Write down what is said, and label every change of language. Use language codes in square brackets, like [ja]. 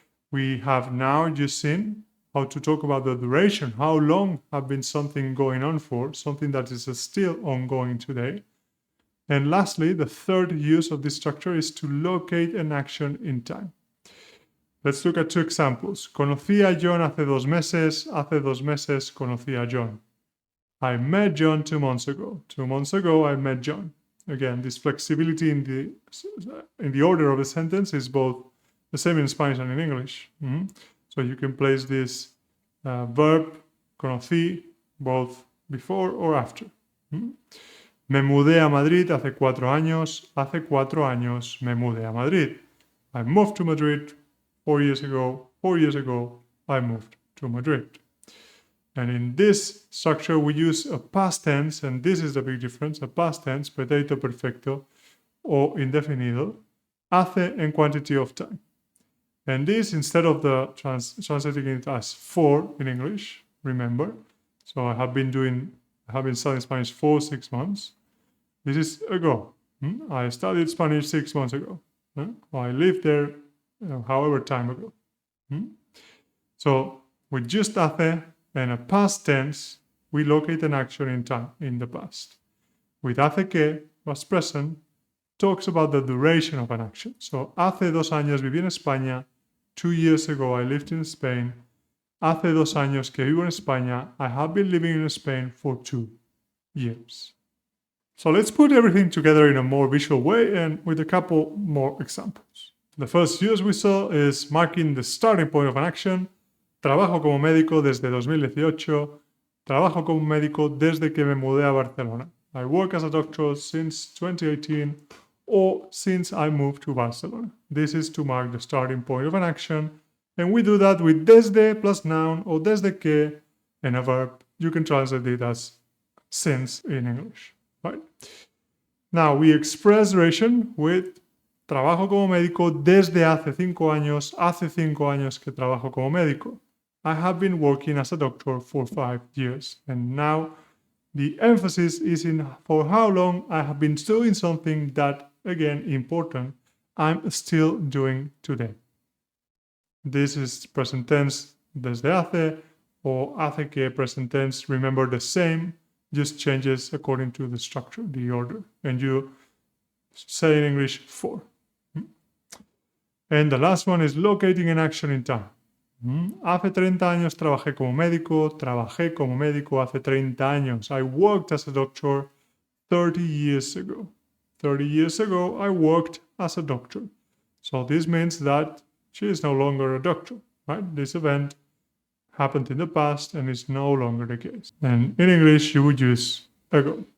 [en] We have now just seen how to talk about the duration, how long have been something going on for, something that is still ongoing today. And lastly, the third use of this structure is to locate an action in time. Let's look at 2 examples. [es] Conocí a John hace 2 meses. Hace 2 meses conocí a John. [en] I met John 2 months ago. 2 months ago, I met John. Again, this flexibility in the order of the sentence is both the same in Spanish and in English. So you can place this verb, conocí, both before or after. [es] Me mudé a Madrid hace 4 años. Hace 4 años me mudé a Madrid. [en] I moved to Madrid 4 years ago. 4 years ago, I moved to Madrid. And in this structure, we use a past tense, and this is the big difference, a past tense, pretérito perfecto, or indefinido, hace and quantity of time. And this, instead of the translating it as for in English, remember, so I have been studying Spanish for 6 months. This is ago. I studied Spanish 6 months ago. I lived there however time ago. So with just hace and a past tense, we locate an action in time, in the past. With hace que, past present, talks about the duration of an action. [es] So, hace 2 años viví en España. [en] 2 years ago, I lived in Spain. [es] Hace 2 años que vivo en España. [en] I have been living in Spain for 2 years. So let's put everything together in a more visual way and with a couple more examples. The first use we saw is marking the starting point of an action. [es] Trabajo como médico desde 2018. Trabajo como médico desde que me mudé a Barcelona. [en] I work as a doctor since 2018 or since I moved to Barcelona. This is to mark the starting point of an action. And we do that with desde plus noun or desde que and a verb. You can translate it as since in English, right? Now, we express duration with [es] trabajo como médico desde hace 5 años. Hace 5 años que trabajo como médico. [en] I have been working as a doctor for 5 years. And now the emphasis is in for how long I have been doing something that, again, important, I'm still doing today. This is present tense desde hace, or hace que present tense, remember the same, just changes according to the structure, the order. And you say in English for. And the last one is locating an action in time. [es] Hace 30 años trabajé como médico hace 30 años. [en] I worked as a doctor 30 years ago. 30 years ago, I worked as a doctor. So this means that she is no longer a doctor, right? This event happened in the past and is no longer the case. And in English, you would use ago.